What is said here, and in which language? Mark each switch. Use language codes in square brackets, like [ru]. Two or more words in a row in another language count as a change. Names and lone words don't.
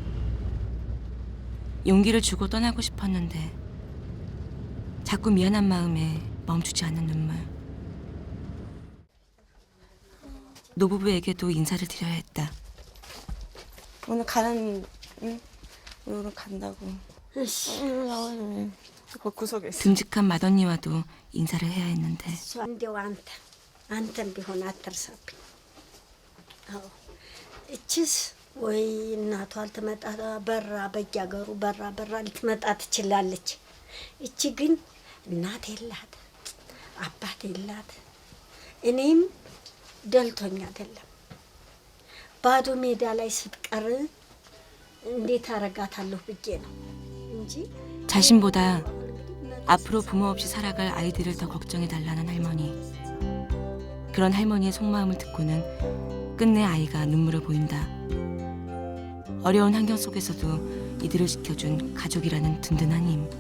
[ko] 용기를 주고 떠나고 싶었는데 자꾸 미안한 마음에 멈추지 않는 눈물. 노부부에게도 인사를 드려야 했다. 오늘 가는, 응? 오늘 간다고. 그 구석에 있어. 듬직한 맏언니와도 인사를 해야 했는데 [am] እንዲያው አንተም ቢሆን አትርሳብኝ። አዎ እችስ ወይ እናቷ ልትመጣ በራ በየአገሩ በራ ልትመጣ ትችላለች። እቺ ግን እናት የላት አባት የላት። እኔም ደልቶኝ አይደለም ባዶ ሜዳ ላይ ስትቀር እንዴት አረጋታለሁ ብዬ ነው እንጂ [ko] 자신보다 앞으로 부모 없이 살아갈 아이들을 더 걱정해달라는 할머니. 그런 할머니의 속마음을 듣고는 끝내 아이가 눈물을 보인다. 어려운 환경 속에서도 이들을 지켜준 가족이라는 든든한 힘.